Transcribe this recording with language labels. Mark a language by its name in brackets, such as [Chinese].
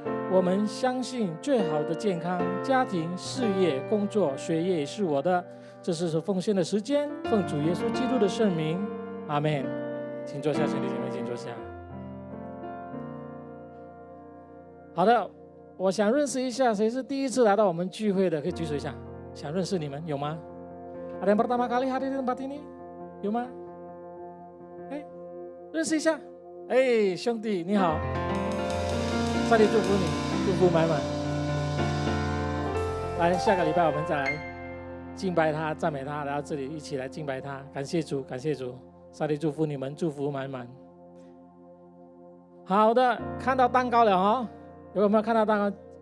[Chinese] 我们相信最好的健康、家庭、事业、工作、学业也是我的。这是奉献的时间，奉主耶稣基督的圣名，阿们。请坐下，兄弟姐妹，请坐下。好的，我想认识一下，谁是第一次来到我们聚会的，可以举手一下。想认识你们有吗？ [Indonesian] Ada yang pertama kali hadir di tempat ini? [Chinese] 有吗？认识一下。兄弟你好，上帝祝福你，祝福满满。来，下个礼拜我们再来敬拜他、赞美他，来到这里一起来敬拜他。感谢主，感谢主，上帝祝福你们，祝福满满。好的，看到蛋糕了哦，有没有看到蛋糕？